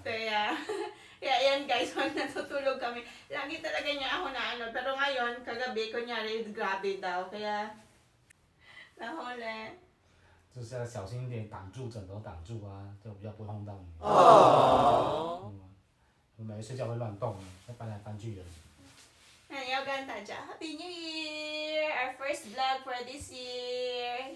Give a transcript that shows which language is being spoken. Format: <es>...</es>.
<zh>对呀.</zh> <tl>Kaya yan guys, pag natutulog kami, lagi talaga niya ako na ano. Pero ngayon, kagabi, kunyari, grabe daw. Kaya, nahuli.</tl> <zh>就是要小心一点，挡住枕头挡住啊，就比较不会碰到你。哦。我每次睡觉会乱动，会翻来翻去的。那你要跟大家</zh> <en>Happy New Year! Our first vlog for this year.</en>